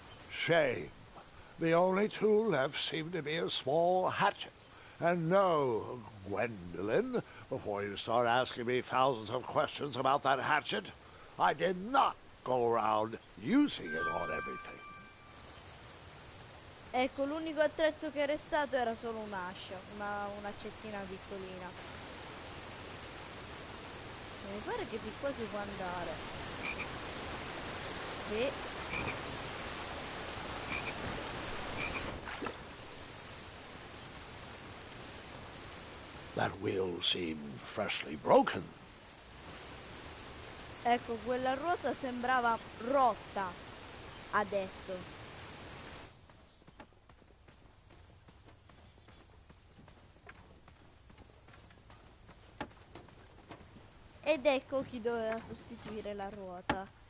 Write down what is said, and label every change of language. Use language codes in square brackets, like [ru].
[en] Shame. The only tool left seemed to be a small hatchet. And no, Gwendolyn, before you start asking me thousands of questions about that hatchet, I did not go around using it on everything. [it] Ecco, l'unico attrezzo che è restato era solo un'ascia, un'accettina piccolina. Mi pare che di qua si può andare. Sì. [en] That wheel seemed freshly broken. [it] Ecco, quella ruota sembrava rotta, ha detto. Ed ecco chi doveva sostituire la ruota.